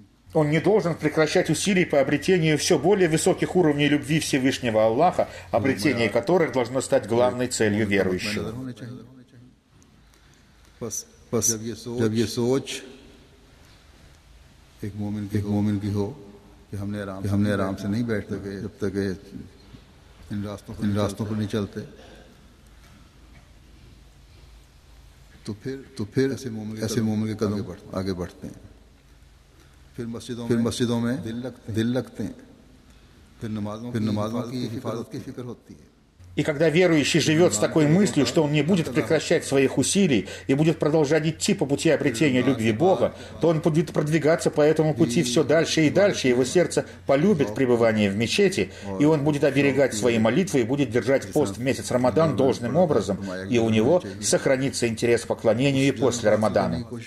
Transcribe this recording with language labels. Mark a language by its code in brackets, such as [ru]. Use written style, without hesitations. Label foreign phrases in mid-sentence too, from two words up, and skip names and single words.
[ru] Он не должен прекращать усилий по обретению все более высоких уровней любви Всевышнего Аллаха, обретение которых должно стать главной целью верующего. [ur] جب یہ سوچ ایک مومن کی ہو کہ ہم نے آرام سے نہیں بیٹھ سکے جب تک ان راستوں پر نہیں چلتے، تو پھر ایسے مومن کے قدم آگے بڑھتے ہیں. پھر مسجدوں میں دل لگتے ہیں، پھر نمازوں کی حفاظت کی فکر ہوتی ہے. [ru] И когда верующий живет с такой мыслью, что он не будет прекращать своих усилий и будет продолжать идти по пути обретения любви Бога, то он будет продвигаться по этому пути все дальше и дальше. Его сердце полюбит пребывание в мечети, и он будет оберегать свои молитвы и будет держать пост в месяц Рамадан должным образом, и у него сохранится интерес к поклонению и после Рамадана.